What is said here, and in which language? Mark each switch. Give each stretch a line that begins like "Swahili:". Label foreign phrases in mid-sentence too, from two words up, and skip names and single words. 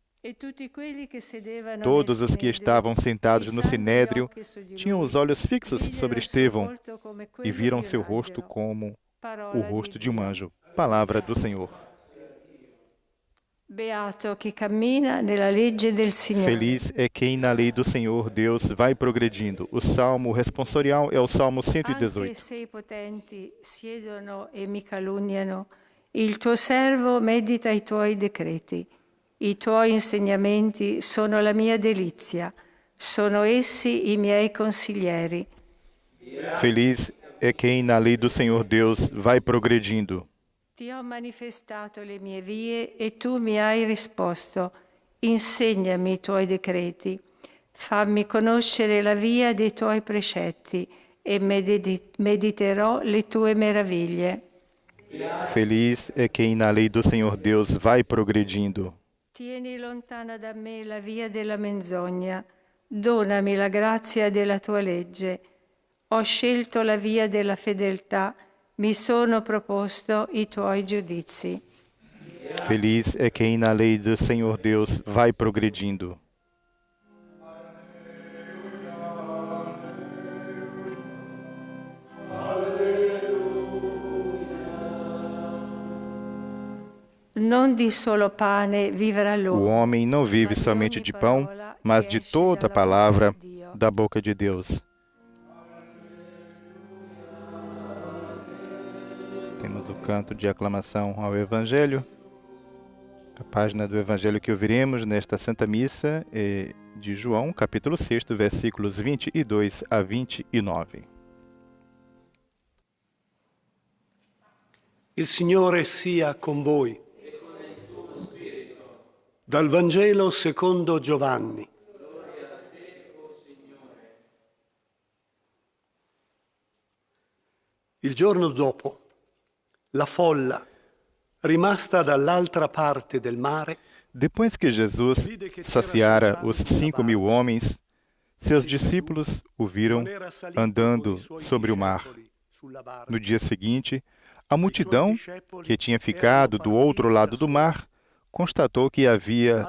Portuguese: Todos os que estavam sentados no Sinédrio tinham os olhos fixos sobre Estevão e viram seu rosto como o rosto de um anjo. Palavra do Senhor. Feliz é quem na lei do Senhor Deus vai progredindo. O salmo responsorial é o Salmo 118.
Italian: Anche se i potenti siedono e mi calunniano, il tuo servo medita i tuoi decreti. I tuoi insegnamenti sono la mia delizia, sono essi i miei consiglieri.
Portuguese: Feliz é quem na lei do Senhor Deus vai progredindo.
Italian: Ti ho manifestato le mie vie e tu mi hai risposto. Insegnami i tuoi decreti. Fammi conoscere la via dei tuoi precetti e mediterò le tue meraviglie.
Portuguese: Feliz é quem na lei do Senhor Deus vai progredindo.
Italian: Tieni lontana da me la via della menzogna, donami la grazia della tua legge. Ho scelto la via della fedeltà, mi sono proposto i tuoi giudizi.
Portuguese: Feliz é quem na lei do Senhor Deus vai progredindo.
Italian: Non di solo pane viverà
Portuguese: O
Italian: l'uomo.
Portuguese: homem não vive somente de pão, mas de toda a palavra da boca de Deus. Temos o canto de aclamação ao Evangelho. A página do Evangelho que ouviremos nesta Santa Missa é de João, capítulo 6, versículos 22 a 29.
Italian: Il Signore sia con voi. Dal Vangelo secondo Giovanni. Il giorno dopo, la folla, rimasta dall'altra parte del mare,
Portuguese: Depois que Jesus saciara os 5.000 homens, seus discípulos o viram andando sobre o mar. No dia seguinte, a multidão, que tinha ficado do outro lado do mar, constatou que havia